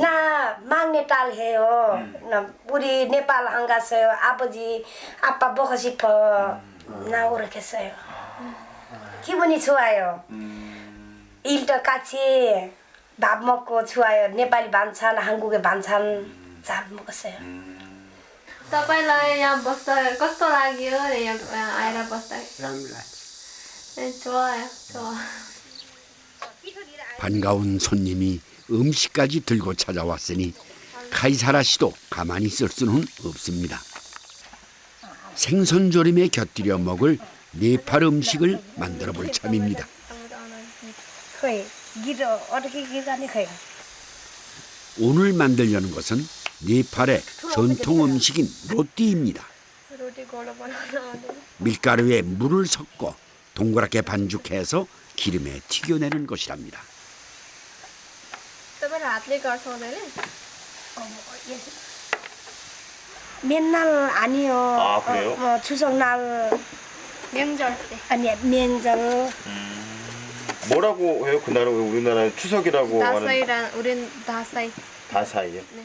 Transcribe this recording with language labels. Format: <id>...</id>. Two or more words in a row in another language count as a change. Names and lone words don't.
<ko>나 막내딸 해요. 나 우리 네팔 안 갔어요. 아빠 보고 싶어. 나 오르겠어요. 기분이 좋아요. 일도 같이 밥 먹고 좋아요. 네팔이 반찬, 한국의 반찬 잘 먹었어요.</ko> <ne>तपाईँलाई यहाँ बस्दा कस्तो लाग्यो यहाँ आएर बस्दा</ne> <ko>네, 좋아요. 좋아. 반가운 손님이 음식까지 들고 찾아왔으니 카이사라 씨도 가만히 있을 수는 없습니다. 생선조림에 곁들여 먹을 네팔 음식을 만들어 볼 참입니다. 오늘 만들려는 것은 네팔의 전통 음식인 로띠입니다. 밀가루에 물을 섞어 동그랗게 반죽해서 기름에 튀겨내는 것이랍니다.</ko> <ne>तपाईँले हातले गर्छ हुँदैन?</ne> <ko>맨날 아니요. 아, 그래요? 추석날 명절 때. 아니 명절 뭐라고 해요? 그날은 우리나라는 추석이라고 하는 다사이란 우린 다사이. 다사이요?</ko>